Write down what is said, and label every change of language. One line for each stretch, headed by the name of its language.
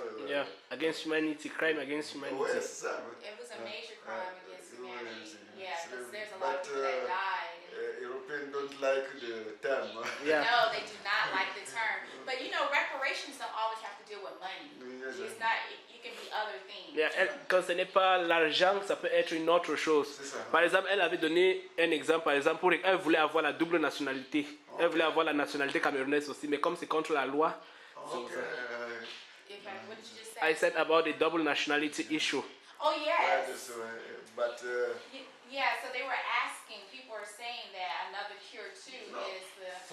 English: Yeah, against humanity, crime against humanity.
French: Ouais, c'est ça.
English: It was a major crime against humanity. Yeah, because there's a lot of people that died. Europeans don't like the term. Yeah. No, they do not like the term. But reparations don't always have to deal with money. It's not. It can be other things.
French: Yeah, quand ce n'est pas l'argent, ça peut être une autre chose. Par exemple, elle avait donné un exemple. Par exemple, elle voulait avoir la double nationalité. Elle voulait avoir la nationalité camerounaise aussi, mais comme c'est contre la loi.
English: What did you just say? I said about the double nationality issue. Oh yes. But. Yeah, so they were asking. People are saying that another cure too is the.